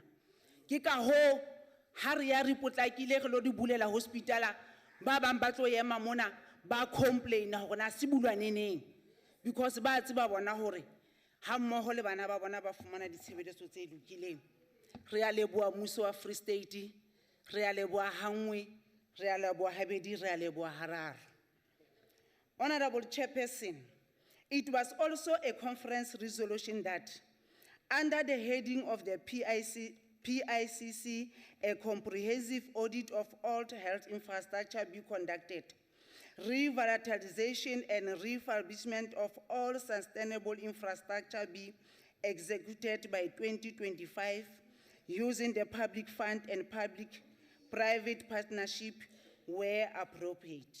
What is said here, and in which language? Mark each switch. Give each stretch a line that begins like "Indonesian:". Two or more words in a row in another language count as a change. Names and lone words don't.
Southern Sotho: Ke ka ho ha re ya re potlakile re lo di bulela hospitala ba bang ba tlo ema mona ba complaina hore na se bulwa neneng because ba tseba bona hore ha mmoho le bana ba bona ba fumana ditshebeletso tse lokileng. Re a leboha mmuso wa Free State, re a leboha hangwe, re a leboha habedi, re a leboha hararo.
English: Honorable Chairperson, it was also a conference resolution that, under the heading of the PICC, a comprehensive audit of all health infrastructure be conducted, revitalization and refurbishment of all sustainable infrastructure be executed by 2025 using the public fund and public-private partnership where appropriate.